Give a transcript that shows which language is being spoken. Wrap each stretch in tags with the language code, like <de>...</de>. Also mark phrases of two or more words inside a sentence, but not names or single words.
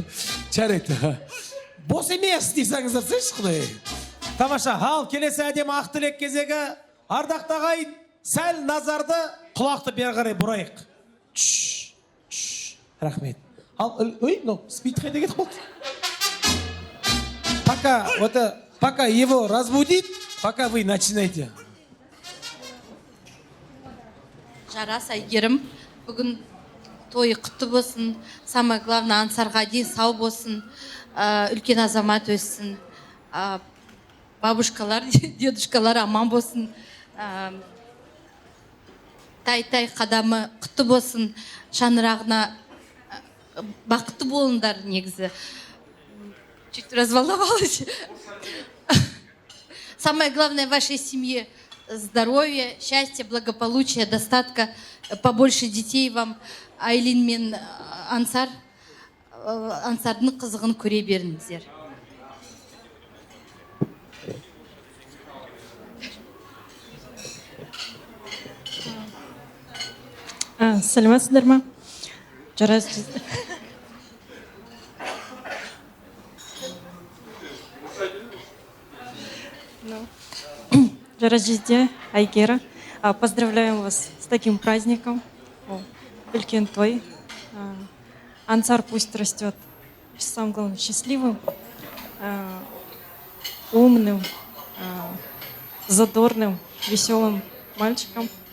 <kk>Жарайды. Бос емес дейсаңыздар, сіз құдай. Тамаша, ал келесі әдемі ақ тілек кезегі. Ардақты ағайын, сәл назарды құлақты бері қарай бұрайық. Рахмет. Ал, ой, спид қайда кетіп болды?</kk> <ru>Пока его разбудит, пока вы начинайте.</ru> <kk>Жарас Айгерім, бүгін тойы құтты болсын,</kk> <ru>самое главное</ru> <kk>Ансарға дейін сау болсын, үлкен азамат өссін, бабушкалар, дедушкалар аман болсын, тай-тай қадамы құтты болсын, шаңырағына бақытты болыңдар негізі.</kk> <ru>Чуть разволновалась. Самое главное в вашей семье здоровье, счастье, благополучие, достатка, побольше детей вам.</ru> <kk>Айлин мен Ансардың қызығын көре беріңіздер. Сәлеметсіздер ма? Жарас. Жарас Жезде, Айгера.</kk> <ru>Поздравляем вас с таким праздником.</ru> <kk>Үлкен той.</kk> <ru>Ансар пусть растет, самым главным, счастливым, умным, задорным, веселым мальчиком.</ru>